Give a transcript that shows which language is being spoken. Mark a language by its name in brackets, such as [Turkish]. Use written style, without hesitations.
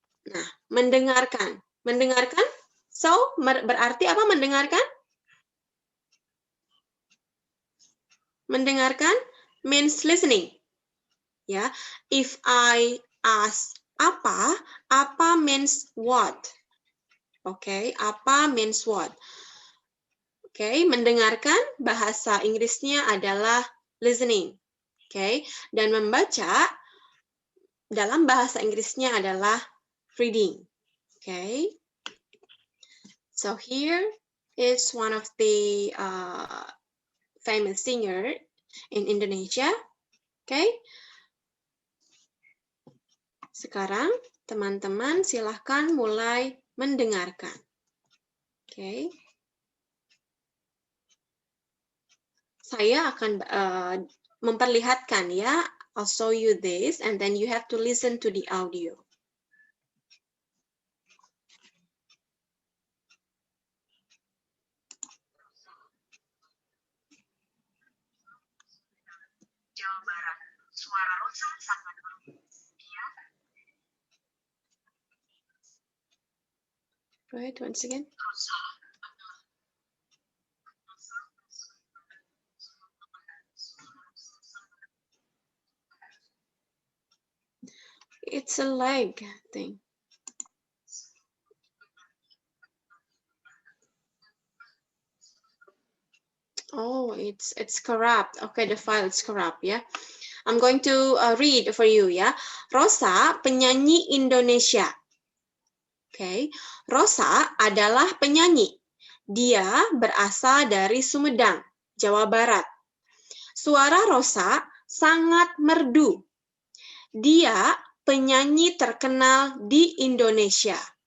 [Indonesian] Nah, mendengarkan. Mendengarkan? So, berarti apa mendengarkan? [English] Mendengarkan means listening. Ya, if I ask apa means what? Okay, apa means what? [Indonesian] Okay, mendengarkan bahasa Inggrisnya adalah listening. Okay, dan membaca dalam bahasa Inggrisnya adalah reading. [English] Okay, so here is one of the famous singer in Indonesia. [Indonesian] Okay, sekarang teman-teman silahkan mulai mendengarkan. Okay, saya akan memperlihatkan ya. [English] I'll show you this, and then you have to listen to the audio. [Indonesian] Jawa Barat, suara Rosa sangat dia. [English] Go ahead once again. it's a leg thing. Oh, it's corrupt. Okay, the file is corrupt ya. I'm going to read for you ya. [Indonesian] Rosa, penyanyi Indonesia. Oke, Rosa adalah penyanyi. Dia berasal dari Sumedang, Jawa Barat. Suara Rosa sangat merdu. Dia penyanyi terkenal di Indonesia.